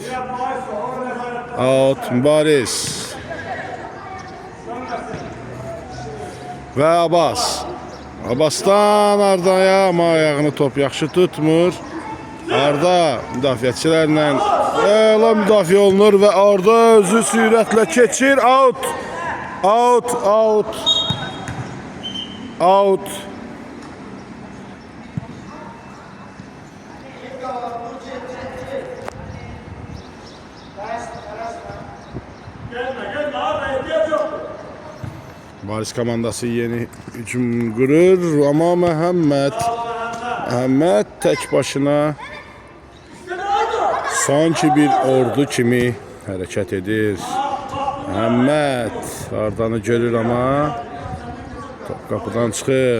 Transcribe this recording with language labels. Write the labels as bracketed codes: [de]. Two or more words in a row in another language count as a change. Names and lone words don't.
[az] Out Baris. Və Abbas. Abbasdan Ardaya, amma ayağını top yaxşı tutmur. Arda müdafiəçilərlə əla müdafiə olunur və Arda özü sürətlə keçir. [en] Out. Out. Out. Out. [az] Baris komandası yeni hücum qurur, amma Məhəmməd tək başına sanki bir ordu kimi hərəkət edir. Məhəmməd Ardanı görür, amma top qapıdan çıxır.